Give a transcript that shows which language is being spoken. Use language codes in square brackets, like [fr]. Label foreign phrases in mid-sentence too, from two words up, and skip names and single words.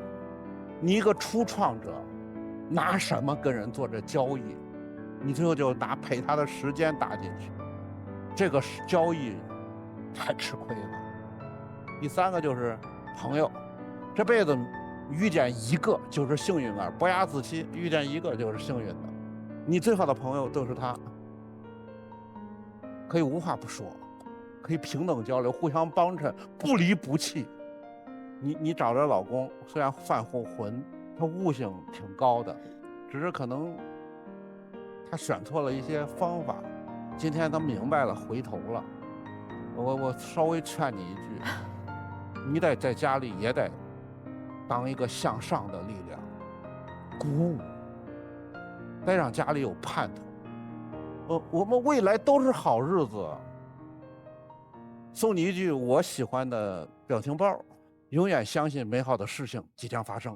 [zh] 你一個初創者，拿什麼跟人做這交易？你最後就拿陪他的時間搭進去，這個交易太吃虧了。第3個就是朋友，這輩子遇見一個就是幸運兒，伯牙子期遇見一個就是幸運的。你最好的朋友都是他，可以無話不說，可以平等交流，互相帮襯，不離不棄。你找着老公，雖然犯后浑，他悟性挺高的，只是可能他選錯了一些方法。今天他明白了，回頭了。我稍微勸你一句，你得在家裡也得當一個向上的力量，鼓舞，得讓家裡有盼頭。我們未來都是好日子。送你一句我喜歡的表情包：永遠相信美好的事情即將發生。